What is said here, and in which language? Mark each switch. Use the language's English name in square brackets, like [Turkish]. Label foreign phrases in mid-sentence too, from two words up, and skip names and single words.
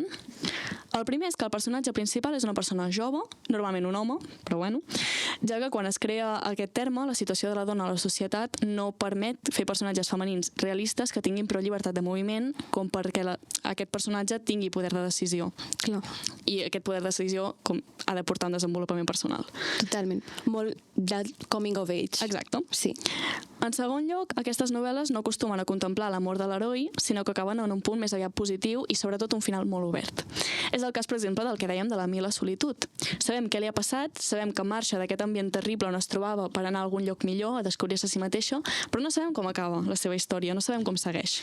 [Catalan] El primer és que el personatge principal és una persona jove, normalment un home, però ja que quan es crea aquest terme, la situació de la dona a la societat no permet fer personatges femenins realistes que tinguin prou llibertat de moviment com perquè aquest personatge tingui poder de decisió. Clar. I aquest poder de decisió ha de portar un desenvolupament personal. Totalment. Molt de [English] coming of age. [Catalan] Exacte. Sí. En segon lloc, aquestes novel·les no acostumen a contemplar la mort de l'heroi, sinó que acaben en un punt més aviat positiu i sobretot un final molt obert. És el cas, per exemple, del que dèiem de la Mila Solitud. Sabem què li ha passat, sabem que marxa d'aquest ambient terrible on es trobava per anar a algun lloc millor, a descobrir-se a si mateixa, però no sabem com acaba la seva història, no sabem com segueix.